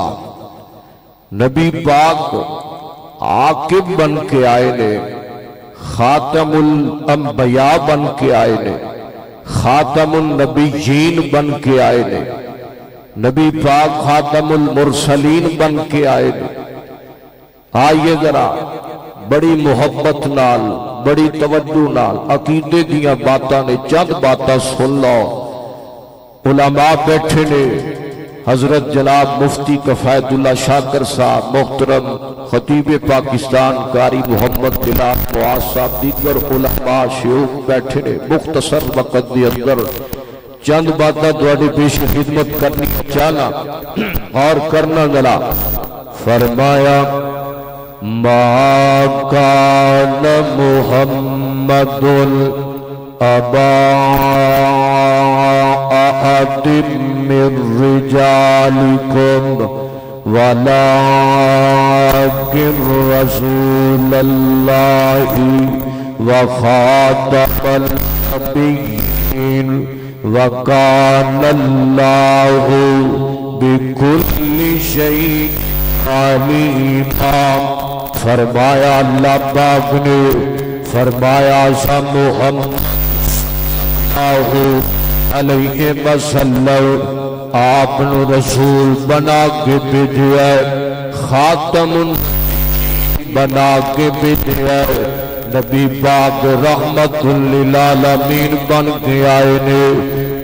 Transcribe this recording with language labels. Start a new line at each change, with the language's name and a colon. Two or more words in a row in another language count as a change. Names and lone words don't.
Punjabi: نبی پاک عاقب بن کے آئے نے،
Arabic: خاتم الانبیاء
Punjabi: بن کے آئے نے،
Arabic: خاتم النبیین
Punjabi: بن کے آئے نے، نبی پاک
Arabic: خاتم المرسلین
Punjabi: بن کے آئے نے۔ آئیے ذرا بڑی محبت نال بڑی توجہ نال عقیدے دیاں باتاں نے چند باتاں سن لو۔ علماء بیٹھے نے، حضرت جناب مفتی کفایت اللہ شاکر صاحب، محترم خطیب پاکستان قاری محمد دلال معاذ صاحب، دیگر علماء شیوخ بیٹھے نے۔ مختصر وقت دی اندر چند باتاں تواڈی پیش خدمت کرنی چاہنا اور کرنا ذرا۔
Arabic: فرمایا ما کان محمد ابا احد من رجالکم ولكن رسول اللہ وخاتم النبیین وکان اللہ بکل شیء علیما۔
Punjabi: فرمایا اللہ پاک نے فرمایا سا محمد
Arabic: علیہ وسلم
Punjabi: آپ نے رسول بنا کے بھیجا ہے، خاتم بنا کے بھیجا ہے، نبی پاک
Arabic: رحمت للعالمین
Punjabi: بن کے آئے نے۔